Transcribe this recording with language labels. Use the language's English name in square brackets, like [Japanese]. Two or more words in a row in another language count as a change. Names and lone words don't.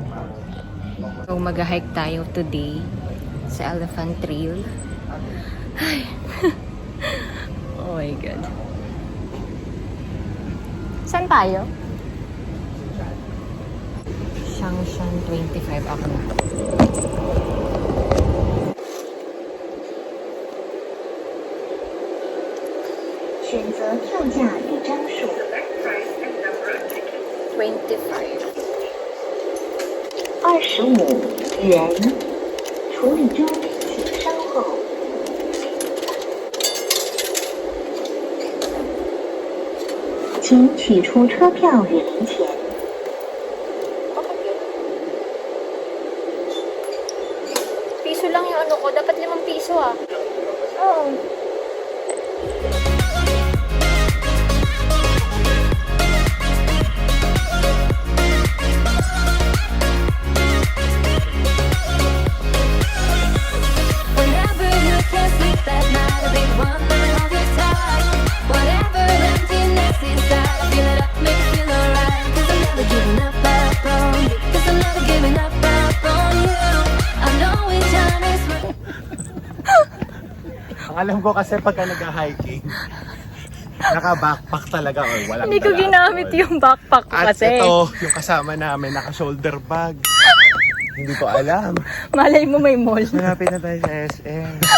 [Filipino] So, mag-hike tayo today sa Elephant Trail. Ay. [English] Oh my God. [Filipino] Saan tayo? Shangshan 25 ako na. [Chinese] 选择票价一张数。 25. 25元，处理中，请稍后。请取出车票与零钱。 [Filipino] Piso lang yung ano ko. Dapat 5 piso ah. Oo. [English] Whenever you can't sleep at night, I'll be wondering all the time. Whatever emptiness inside, fill it up, make it feel alright. 'Cause I'm never giving up on you. 'Cause I'm never giving up on you. I know each time is right. [Filipino] Ang alam ko kasi pagka nag-hiking, naka-backpack talaga or walang Hindi ko dala ginamit alcohol. yung backpack ko At kasi. ito, yung kasama namin, naka- [English] shoulder bag. [Filipino] Hindi ko alam. Malay mo may mall. Malapit na tayo sa SM.